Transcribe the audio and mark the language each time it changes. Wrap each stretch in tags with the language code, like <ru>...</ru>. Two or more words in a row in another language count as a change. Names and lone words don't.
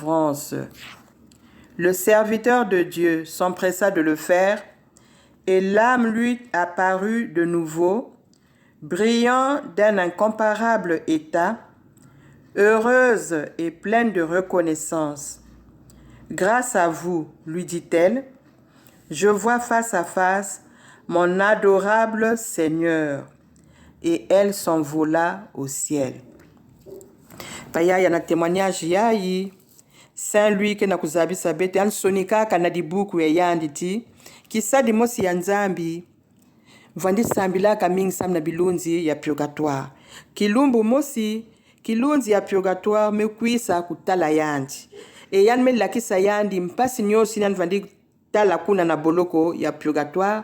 <fr>» Le serviteur de Dieu s'empressa de le faire et l'âme lui apparut de nouveau, brillant d'un incomparable état, heureuse et pleine de reconnaissance. « Grâce à vous, lui dit-elle, je vois face à face mon adorable Seigneur. » Et elle s'envola au ciel.</fr> <ktu>Paya yana témoignage yayi Saint-Louis ke na kuzabisa bete an sonika kana di buku ya yanditi kisadi mosi ya nzambi vandi sambila kamingi samna bilunzi ya purgatoire kilumbu mosi kilunzi ya purgatoire mekwisa kutala yandi e yan me lakisa yandi mpasi nyosi nan vandi tala kuna na boloko ya purgatoire.</ktu>